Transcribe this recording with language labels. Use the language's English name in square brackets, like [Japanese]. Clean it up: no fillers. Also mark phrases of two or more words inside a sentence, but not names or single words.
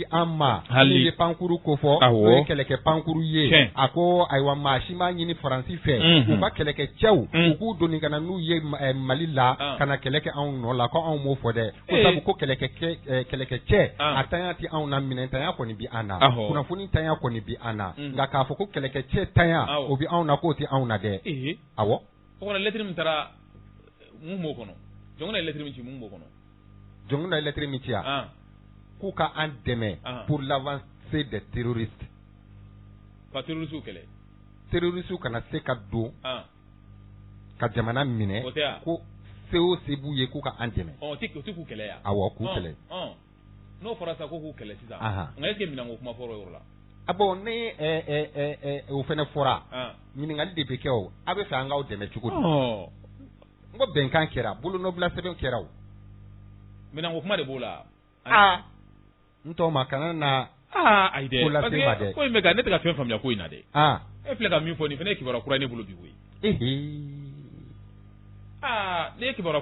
[Bambara] an ma ni ye pankuru ko fɔ o ye kɛlɛkɛ pankuru ye a ko ayiwa maa si m'a ɲini Faransi fɛ u ka kɛlɛkɛ cɛw u k'u doni ka na n'u ye Mali la ka na kɛlɛ kɛ anw nɔ la ko anw m'o fɔ dɛ ko sabu ko kɛlɛkɛ cɛ a tanya tɛ anw na minɛntanya kɔni bi an na kunnafoni tanya kɔni bi an na nka k'a fɔ ko kɛlɛkɛ cɛ tanya o bi anw na k'o tɛ anw na dɛ awɔ o kɔnɔ lettre min taara mun b'o kɔnɔ jɔn ye lettre min ci mun b'o kɔnɔ jɔn ye lettre min ci k'u ka an dɛmɛ [French] pour l'avancée des terroristes [Bambara] ka terroriste kɛlɛ terroriste kana se ka don ka jamana minɛ ko seo sebu ye ko ka an dɛmɛ o ti k'u kɛlɛ ya awɔ k'u kɛlɛ n'o fɔra sa ko k'u kɛlɛ sisan nka [French] est-ce que [Bambara] minɛnko kuma fɔra o yɔrɔ la bon ni o fɛnɛ fɔra ɲininkali de bɛ kɛ o a bɛ fɛ an k'aw dɛmɛ cogo di n ko bɛnkan kɛra bolonɔbila sɛbɛn kɛra o minɛnko kuma de b'o la n tɔ ma kana na ayi dɛ [French] parce que [Bambara] ko in bɛ ka ne tɛ ka fɛn faamuya ko in na dɛ e filɛ ka min fɔ nin fana ye kibaruya kura ye ne bolo bi koyi ne ye kibaruya